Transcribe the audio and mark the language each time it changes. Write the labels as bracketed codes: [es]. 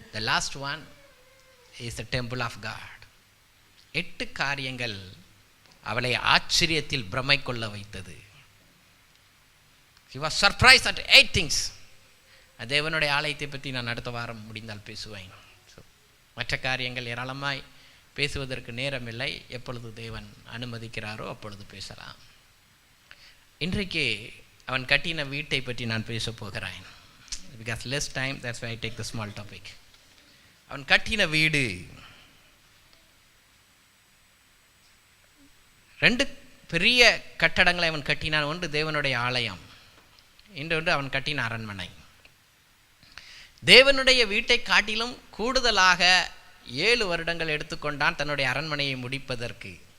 [en] the last one is the temple of God. [ta] 8 காரியங்கள் அவளை ஆச்சரியத்தில் பிரமை கொள்ள வைத்தது. [en] She was surprised at 8 things. [ta] தேவனுடைய ஆலயத்தை பற்றி நான் அடுத்த வாரம் முடிந்தால் பேசுவேன். மற்ற காரியங்கள் ஏராளமாய் பேசுவதற்கு நேரமில்லை. எப்பொழுது தேவன் அனுமதிக்கிறாரோ அப்பொழுது பேசலாம். இன்றைக்கு அவன் கட்டின வீட்டை பற்றி நான் பேச போகிறேன். [en] Because less time, that's why I take the small topic. [ta] அவன் கட்டின வீடு 2 பெரிய கட்டடங்களை அவன் கட்டினான். ஒன்று தேவனுடைய ஆலயம், இன்னொன்று அவன் கட்டின அரண்மனை. தேவனுடைய வீட்டை காட்டிலும் கூடுதலாக 7 வருடங்கள் எடுத்துக்கொண்டான் தன்னுடைய அரண்மனையை முடிப்பதற்கு.